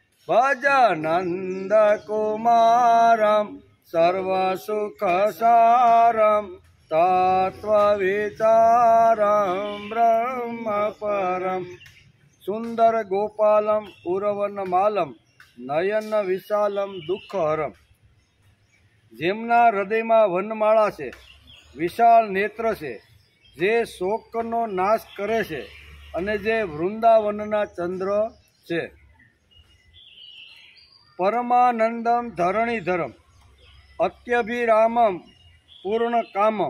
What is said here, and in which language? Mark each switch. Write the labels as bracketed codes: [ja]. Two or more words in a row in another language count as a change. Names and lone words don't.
[sa] भजनन्दकुमारं सर्वसुखसारं तत्त्वविचारं ब्रह्मपरं। सुंदर गोपालम उरवनमालम नयन विशालम दुःखहरम। [gu] જેમના હૃદયમાં વનમાળા છે, વિશાળ નેત્ર છે, જે શોકનો નાશ કરે છે અને જે વૃંદાવનના ચંદ્ર છે. [sa] परमानंदम धरणीधरम अत्यभिरामम पूर्ण कामम.